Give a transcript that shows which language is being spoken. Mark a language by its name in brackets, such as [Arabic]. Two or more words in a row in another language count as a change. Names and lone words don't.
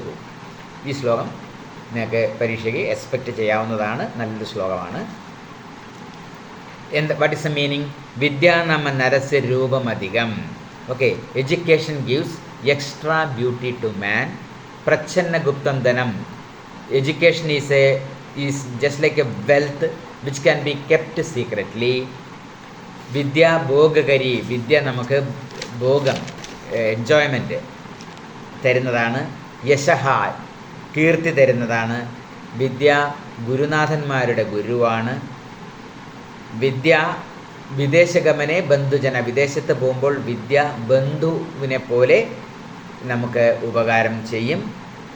[Malayalam] ഈ ശ്ലോകം നിങ്ങൾക്ക് പരീക്ഷയ്ക്ക് എക്സ്പെക്റ്റ് ചെയ്യാവുന്നതാണ്. നല്ലൊരു ശ്ലോകമാണ്. [English] what is the meaning? [Sanskrit] വിദ്യാനാമ നരസ്യ രൂപമധികം. [English] ok, education gives extra beauty to man. [Sanskrit] പ്രച്ഛന്ന ഗുപ്തം ധനം. [English] Education is just like a wealth which can be kept secretly. [Sanskrit] विद्या भोगकरी. [Malayalam] Vidya നമുക്ക് ഭോഗം, എൻജോയ്മെൻറ്റ് തരുന്നതാണ്. യശഹ കീർത്തി തരുന്നതാണ്. വിദ്യ ഗുരുനാഥന്മാരുടെ ഗുരുവാണ്. [Sanskrit] വിദ്യ വിദേശഗമനെ ബന്ധുജന. [Malayalam] വിദേശത്ത് പോകുമ്പോൾ വിദ്യ ബന്ധുവിനെ പോലെ നമുക്ക് ഉപകാരം ചെയ്യും.